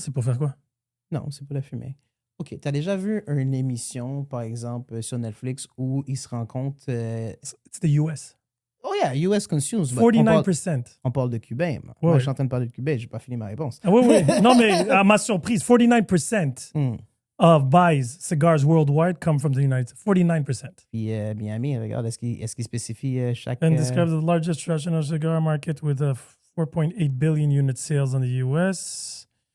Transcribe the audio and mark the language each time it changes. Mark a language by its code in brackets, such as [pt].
[fr] C'est pour faire quoi? Non, c'est pour la fumer. OK, tu as déjà vu une émission, par exemple, sur Netflix où ils se rencontrent... [en] It's the US. Oh yeah, US consumes. but 49%. [fr] on parle de Cubains. Moi, Ouais. je suis en train de parler de Cubains, j'ai pas fini ma réponse. Ah oui, oui. Non, mais à ma surprise, 49% Hmm. [en] of buys cigars worldwide come from the United States. 49%. [fr] Puis Miami, regarde, est-ce qu'il spécifie chaque... [en] And describes the largest traditional cigar market with a 4.8 billion unit sales in the US.